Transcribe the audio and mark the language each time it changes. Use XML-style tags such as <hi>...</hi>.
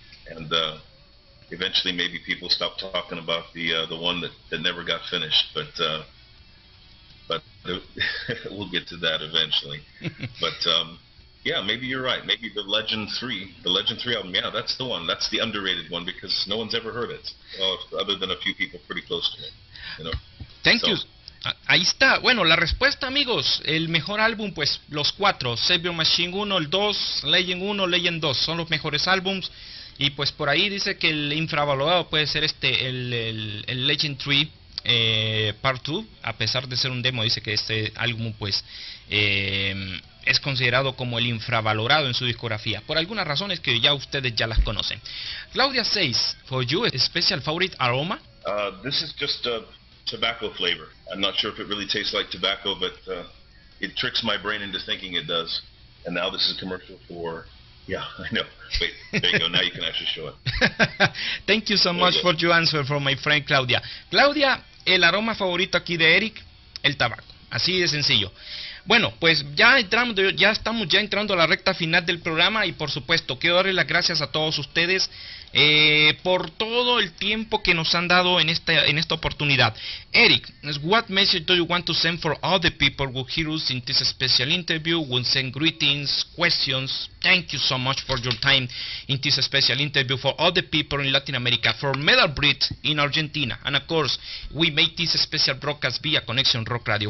<en>And eventually maybe people stop talking about the one that never got finished, but we'll get to that eventually. But yeah, maybe you're right. Maybe the Legend 3 album, yeah, that's the one. That's the underrated one because no one's ever heard it, other than a few people pretty close to me. You know. Thank you.</en> <es>Ahí está. Bueno, la respuesta, amigos. El mejor álbum, pues, los 4. Saviour Machine 1, el 2, Legend 1, Legend 2. Son los mejores álbums. Y pues por ahí dice que el infravalorado puede ser el Legend 3 Part 2. A pesar de ser un demo, dice que este álbum, pues, es considerado como el infravalorado en su discografía. Por algunas razones que ya ustedes ya las conocen.</es> <en>Claudia says, for you, a special favorite aroma? This is just a tobacco flavor. I'm not sure if it really tastes like tobacco, but it tricks my brain into thinking it does. And now this is a commercial for, yeah, I know. Wait, there you go. Now you can actually show it. Thank you so much for your answer from my friend Claudia.</en> <es>Claudia, el aroma favorito aquí de Eric, el tabaco. Así de sencillo. Bueno, pues ya estamos entrando a la recta final del programa y por supuesto quiero darle las gracias a todos ustedes por todo el tiempo que nos han dado en esta oportunidad.</es> <en>Eric, what message do you want to send for all the people who hear us in this special interview? We'll send greetings, questions. Thank you so much for your time in this special interview for all the people in Latin America, for Metalbreed in Argentina, and of course we made this special broadcast via Conexion Rock Radio.</en>